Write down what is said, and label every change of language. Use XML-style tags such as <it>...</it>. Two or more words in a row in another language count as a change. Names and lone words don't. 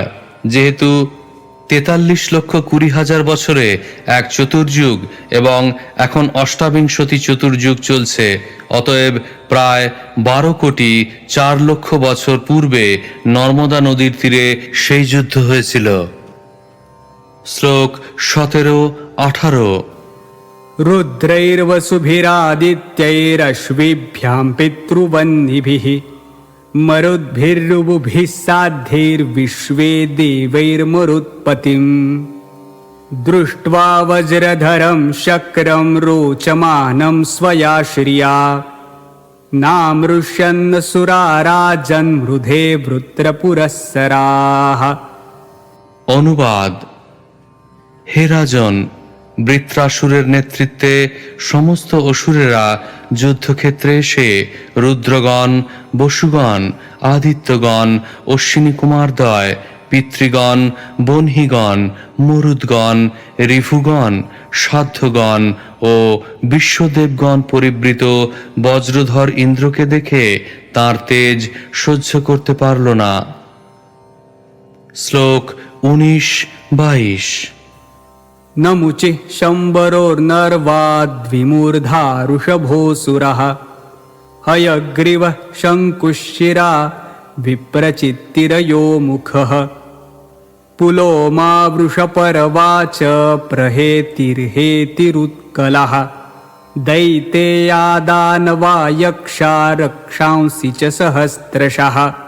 <bn>যেহেতু 43,20,000 বছরে এক চতুর্যুগ এবং এখন অষ্টাবিংশতি চতুর্যুগ চলছে, অতএব প্রায় 12,04,00,000 বছর পূর্বে নর্মদা নদীর তীরে সেই যুদ্ধ হয়েছিল। শ্লোক 17-18।</bn> <sa>रुद्रैर्वसुभिरादित्यैरश्विभ्यां पितृवन्निभिः मरुद्भिर्रुवुभिः साध्यैर्विश्वे देवैर्मरुत्पतिम् दृष्ट्वा वज्रधरं शक्रं रोचमानं स्वया श्रिया नामृष्यन् सुरा राजन् मृधे वृत्रपुरःसराः।</sa> <bn>অনুবাদ: হে রাজন, বৃত্রাসুরের নেতৃত্বে সমস্ত অসুরেরা যুদ্ধক্ষেত্রে এসে রুদ্রগণ, বসুগণ, আদিত্যগণ, অশ্বিনী কুমারদ্বয়, পিতৃগণ, বহ্নিগণ, মরুদ্গণ, ঋভুগণ, সাধ্যগণ ও বিশ্বদেবগণ পরিবৃত বজ্রধর ইন্দ্রকে দেখে তাঁর তেজ সহ্য করতে পারল না। শ্লোক 19-22।</bn> <sa>नमुचिः शम्बरोर्नर्वाद्विमूर्धा ऋषभोऽसुरः हयग्रीवः शङ्कुशिरा विप्रचित्तिरयो मुखः पुलोमा वृषपर्वाच प्रहेतिर्हेतिरुत्कलः दैतेया दानवा यक्षा रक्षांसि च सहस्रशः</sa>